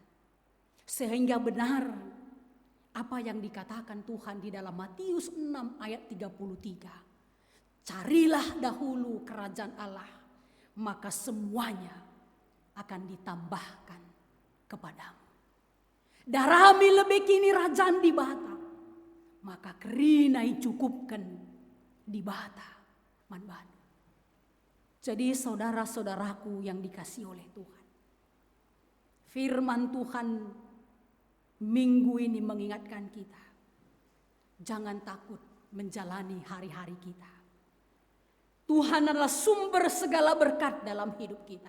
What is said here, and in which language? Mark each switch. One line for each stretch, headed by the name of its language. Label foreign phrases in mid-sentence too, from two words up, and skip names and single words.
Indonesian: Sehingga benar apa yang dikatakan Tuhan di dalam Matius 6 ayat 33. Carilah dahulu kerajaan Allah, maka semuanya akan ditambahkan kepadamu.
Batak Karo: Darami lebih kini rajaan di bata, maka kerinai cukupkan di bata manbadu.
Indonesian: Jadi saudara-saudaraku yang dikasihi oleh Tuhan, firman Tuhan minggu ini mengingatkan kita, jangan takut menjalani hari-hari kita. Tuhan adalah sumber segala berkat dalam hidup kita.